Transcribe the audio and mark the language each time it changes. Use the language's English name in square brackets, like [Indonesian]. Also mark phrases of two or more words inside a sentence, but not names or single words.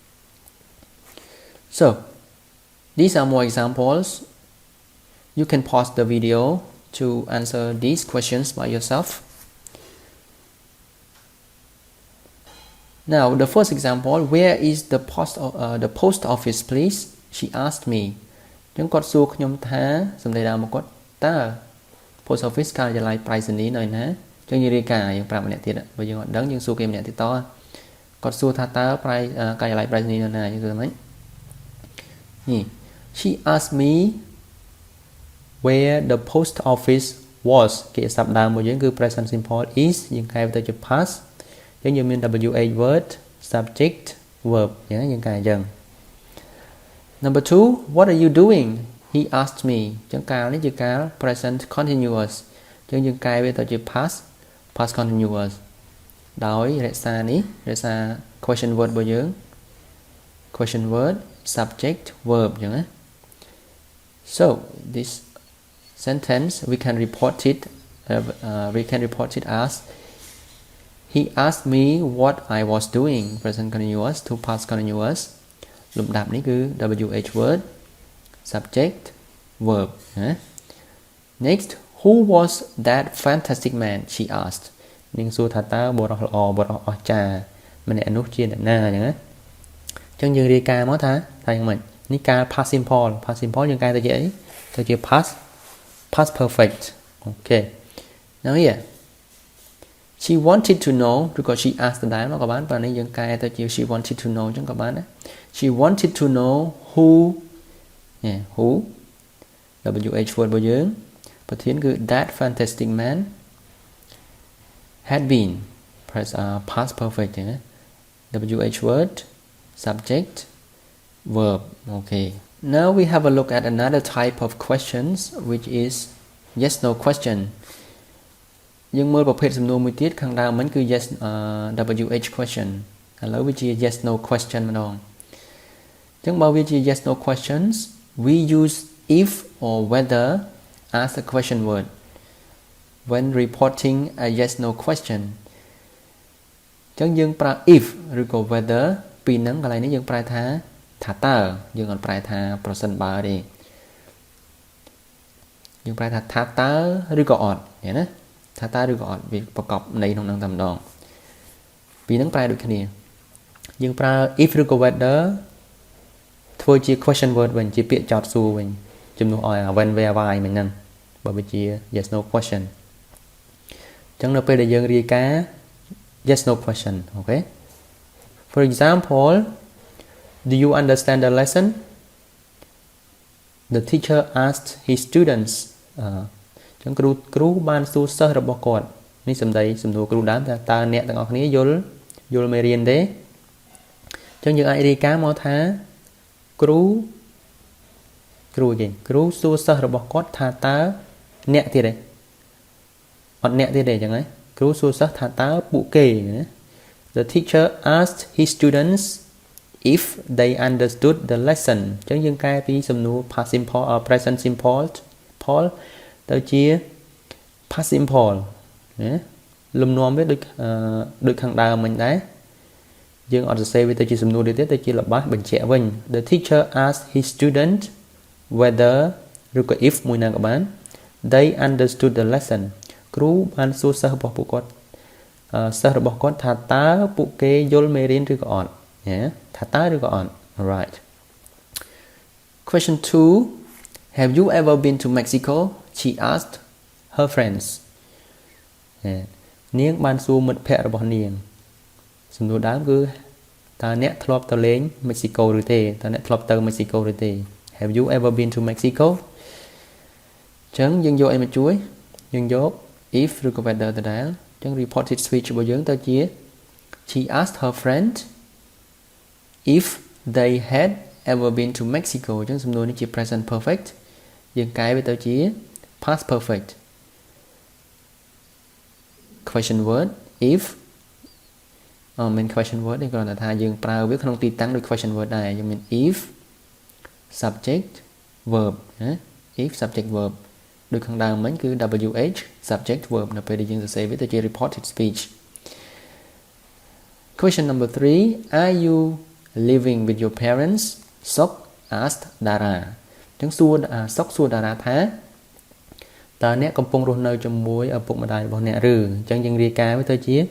[English] so these are more examples you can pause the video to answer these questions by yourself now the first example where is the post office please she asked me [Khmer] ចឹងគាត់សួរខ្ញុំថាសម្ដីដើម មកគាត់តើ [English] post office [Khmer] ការិយាល័យប្រៃសណីយ៍នៅណាចឹងយើងរាយការណ៍យើងប្រាប់ម្នាក់ទៀតបើយើងអត់ដឹងយើងសួរគេម្នាក់ទៀតតគាត់សួរថាតើការិយាល័យ ប្រៃសណីយ៍នៅណាយើងសួរថាម៉េចនេះ [English] she asked me where the post office was [Khmer] កិរិយាសព្ទដើមរបស់យើង គឺ [English] present simple is [Khmer] យើងកែទៅជា past យើងមាន [English] WH word subject verb [Khmer] យើងកែអញ្ចឹង [English] Number 2 what are you doing he asked me [Khmer] ចឹងកាលនេះជាកាល [English] present continuous [Khmer] ចឹងយើងកែវាទៅជា [English] past continuous [Khmer] ដោយរក្សានេះរក្សា [English] question word [Khmer] របស់យើង [English] question word subject verb [Khmer] ចឹងណា [English] so this sentence we can report it as he asked me what I was doing present continuous to past continuous [Khmer] លំដាប់នេះគឺ [English] WH word subject verb next who was that fantastic man she asked [Khmer] នាងសួរថាតើបុរសល្អបុរសអស្ចារ្យម្នាក់នោះជាអ្នកណាអញ្ចឹងណាអញ្ចឹងយើងរាយការណ៍មកថាយ៉ាងម៉េចនេះកាល [English] past simple [Khmer] យើងកែទៅជាអីទៅជា [English] past perfect okay now here she wanted to know [Khmer] ឬក៏ [English] she asked [Khmer] ដែរមកក៏បានប៉ុន្តែយើងកែទៅជា [English] she wanted to know [Khmer] អញ្ចឹងក៏បានដែរ [English] she wanted to know who WH word [Khmer] របស់យើងប្រធានគឺ [English] that fantastic man had been past perfect WH word subject verb okay now we have a look at another type of questions which is yes no question [Khmer] យើងមើលប្រភេទសំណួរមួយទៀតខាងដើមមិញគឺ [English] yes WH question [Khmer] ឥឡូវវាជា [English] yes no question [Khmer] ម្ដងអញ្ចឹងបើវាជា [English] yes no questions we use if or whether as a question word when reporting a yes no question [Khmer] អញ្ចឹងយើងប្រើ if ឬក៏ whether ពីរហ្នឹងកន្លែងនេះយើងប្រើថាតើយើងអត់ប្រើថាប្រសិនបើទេ យើងប្រើថាតើឬក៏អត់ឃើញណាតើឬក៏អត់វាប្រកបន័យក្នុងហ្នឹងតែម្ដងពីរហ្នឹងប្រើដូចគ្នាយើងប្រើ if ឬក៏ whether ធ្វើជា [English] question word [Khmer] វិញជាពាក្យចោទសួរវិញជំនួសឲ្យ [English] when where why [Khmer] មិញហ្នឹងបើវាជា [English] yes no question [Khmer] អញ្ចឹងនៅពេលដែលយើងរាយការណ៍ [English] yes no question okay for example do you understand the lesson the teacher asked his students [Khmer] អញ្ចឹងគ្រូបានសួរសិស្សរបស់គាត់នេះសំណួរគ្រូដើមថាតើអ្នកទាំងអស់គ្នាយល់មេរៀនទេអញ្ចឹងយើងអាចរាយការណ៍មកថាគ្រូសួ រសិស្សរបស់គាត់ថាតើអ្នកទៀតទេអត់អ្នកទៀតទេអញ្ចឹងហ៎គ្រូសួរសិស្សថាតើពួកគេណា [English] The teacher asked his students if they understood the lesson [Khmer] អញ្ចឹងយើងកែពីសំណួរ [English] past simple present simple [Khmer] ទៅជា [English] past simple [Khmer] ណាលំនាំវាដូច ខាងដើមមិញដែរយើងអត់សរសេរវាទៅជាសំណួរទៀតទៅជាល្បះបញ្ជាក់វិញ [English] The teacher asked his student whether [Khmer] ឬក៏ if មួយណាក៏បាន [English] they understood the lesson [Khmer] គ្រូបានសួរសិស្សរបស់គាត់ថាតើពួកគេយល់មេរៀនឬក៏អត់ណាថាតើឬក៏អត់ [English] alright question 2 have you ever been to Mexico she asked her friends [Khmer] នាងបានសួរមិត្តភ័ក្តិរបស់នាងសំណួរដើមគឺតើអ្នកធ្លាប់ទៅលេង Mexico ឬទេតើអ្នកធ្លាប់ទៅ Mexico ឬទេ [English] have you ever been to Mexico [Khmer] អញ្ចឹងយើងយកអីមកជួយយើងយក if ឬក៏ whether ដដែលអញ្ចឹង [English] reported speech [Khmer] របស់យើងទៅជា [English] she asked her friend if they had ever been to Mexico [Khmer] អញ្ចឹងសំណួរនេះជា [English] present perfect [Khmer] យើងកែវាទៅជា [English] past perfect question word if main question word [Khmer] នេះគ្រាន់តែថាយើងប្រើវាក្នុងទីតាំងដូច [English] question word [Khmer] ដែរយើងមាន [English] if subject verb [Khmer] ណា [English] if subject verb [Khmer] ដូចខាងដើមមិញគឺ [English] wh subject verb [Khmer] នៅពេលដែលយើងសរសេរវាទៅជា [English] reported speech question number 3 are you living with your parents Sok asked Dara [Khmer] អញ្ចឹងSok សួរ Dara ថាតើអ្នកកំពុងរស់នៅជាមួយឪពុកម្ដាយរបស់អ្នកឬអញ្ចឹងយើងរាយការណ៍វាទៅជា